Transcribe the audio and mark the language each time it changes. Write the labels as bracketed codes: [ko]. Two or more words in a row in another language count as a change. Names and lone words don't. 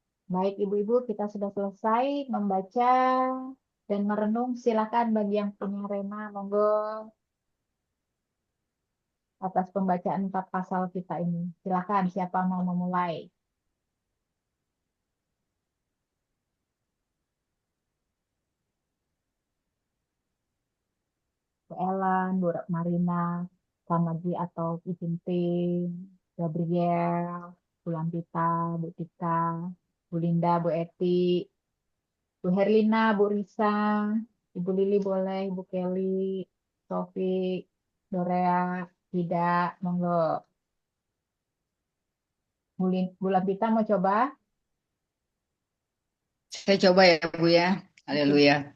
[id] Baik, Ibu-ibu, kita sudah selesai membaca dan merenung. Silakan bagi yang punya rema, monggo atas pembacaan 4 pasal kita ini. Silakan, siapa mau memulai? Bu Ellen, Bu Marina, Samagi atau Bu Tinting, Gabriel, Bu Lampita, Bu Tika, Bu Linda, Bu Eti, Bu Herlina, Bu Risa, Ibu Lili boleh, Ibu Kelly, Taufik, Dorea, tidak, monggo. Bu Lampita mau coba? Saya coba ya Bu ya. Oke. Haleluya.